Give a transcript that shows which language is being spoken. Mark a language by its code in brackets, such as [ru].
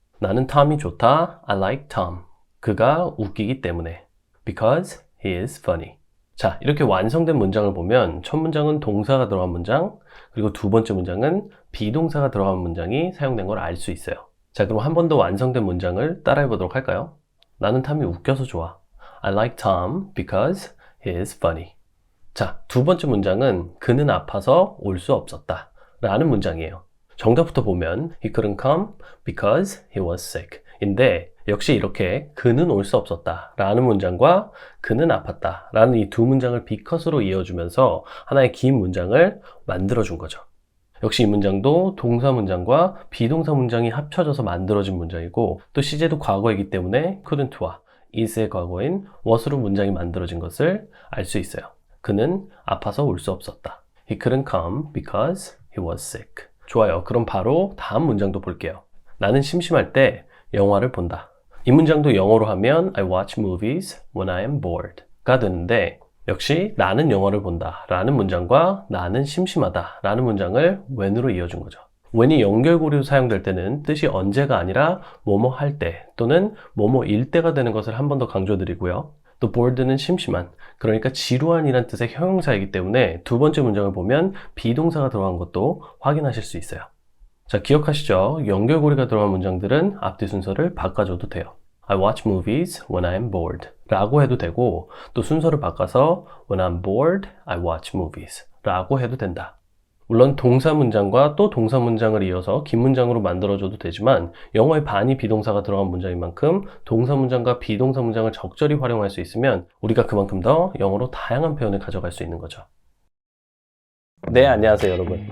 [ko] 나는 톰이 좋다. [en] I like Tom. [ko] 그가 웃기기 때문에. [en] Because he is funny. [ko] 자, 이렇게 완성된 문장을 보면 첫 문장은 동사가 들어간 문장, 그리고 두 번째 문장은 비동사가 들어간 문장이 사용된 걸 알 수 있어요. 자, 그럼 한 번 더 완성된 문장을 따라해 보도록 할까요? 나는 탐이 웃겨서 좋아. [en] I like Tom because he is funny. [ko] 자, 두 번째 문장은 그는 아파서 올 수 없었다 라는 문장이에요. 정답부터 보면 [en] he couldn't come because he was sick [ko] 인데 역시 이렇게 그는 올 수 없었다 라는 문장과 그는 아팠다 라는 이 두 문장을 because로 이어주면서 하나의 긴 문장을 만들어준 거죠. 역시 이 문장도 동사 문장과 비동사 문장이 합쳐져서 만들어진 문장이고 또 시제도 과거이기 때문에 couldn't와 is의 과거인 was로 문장이 만들어진 것을 알 수 있어요. 그는 아파서 올 수 없었다. [en] He couldn't come because he was sick. [ko] 좋아요. 그럼 바로 다음 문장도 볼게요. 나는 심심할 때 영화를 본다. 이 문장도 영어로 하면 [en] I watch movies when I am bored [ko] 가 되는데 역시 나는 영화를 본다 라는 문장과 나는 심심하다 라는 문장을 when으로 이어준 거죠. when이 연결고리로 사용될 때는 뜻이 언제가 아니라 뭐뭐 할 때 또는 뭐뭐일 때가 되는 것을 한 번 더 강조드리고요. 또 bored는 심심한, 그러니까 지루한이란 뜻의 형용사이기 때문에 두 번째 문장을 보면 비동사가 들어간 것도 확인하실 수 있어요. 자, 기억하시죠? 연결고리가 들어간 문장들은 앞뒤 순서를 바꿔줘도 돼요. [en] I watch movies when I'm bored [ko] 라고 해도 되고, 또 순서를 바꿔서 [en] when I'm bored, I watch movies [ko] 라고 해도 된다. 물론 동사 문장과 또 동사 문장을 이어서 긴 문장으로 만들어줘도 되지만 영어의 반이 비동사가 들어간 문장인 만큼 동사 문장과 비동사 문장을 적절히 활용할 수 있으면 우리가 그만큼 더 영어로 다양한 표현을 가져갈 수 있는 거죠. 네, 안녕하세요 여러분.